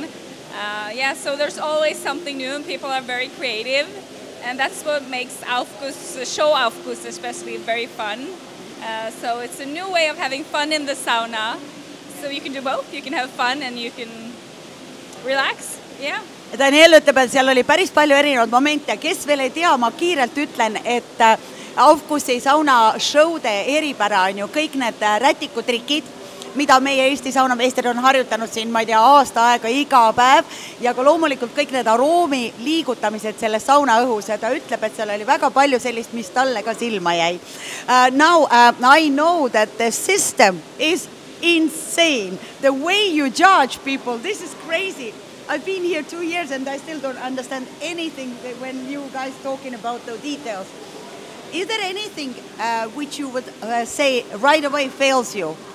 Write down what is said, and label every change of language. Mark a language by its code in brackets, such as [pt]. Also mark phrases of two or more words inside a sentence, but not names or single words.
[en] Yeah, so there's always something new and people are very creative. And that's what makes show Aufguss especially very fun. So it's a new way of having fun in the sauna. So you can do both. You can have fun and you can relax. Yeah. [et] Daniel ütleb, et seal oli päris palju erinevaid momente. Kes veel ei tea, ma kiirelt ütlen, et Aufgussi sauna showde eripära on ju kõik need rätikutrikid, mida meie Eesti saunameistrid on harjutanud siin, ma ei tea, aasta aega iga päev ja ka loomulikult kõik need aroomi liigutamised selles sauna õhus ja ta ütleb, et seal oli väga palju sellist, mis talle ka silma jäi. [en] Now, I know that the system is insane. The way you judge people, this is crazy. I've been here 2 years and I still don't understand anything when you guys talking about the details. Is there anything which you would say right away fails you?